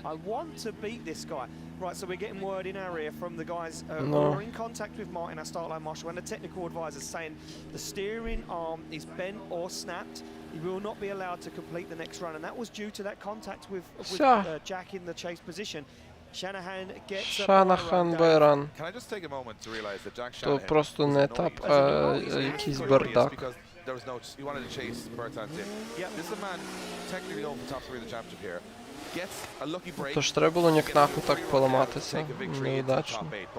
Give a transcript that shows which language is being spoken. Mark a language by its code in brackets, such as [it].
[en] I want to beat this guy. Right, so we're getting word in our ear from the guys who are in contact with Martin, our start line marshal, and the technical advisors saying the steering arm is bent or snapped. He will not be allowed to complete the next run, and that was due to that contact with Jack in the chase position. Shanahan gets by run. Can I just take a moment to realize that Jack [uk] Shanahan то просто не етап, а якийсь бардак. [en] There was no, he wanted to chase Bertrand in. Yeah, this is a man technically going for top 3 of the championship here. Gets a lucky break. [uk] Тож треба було Нік-Наку так поламатися. [ru] Неудачно.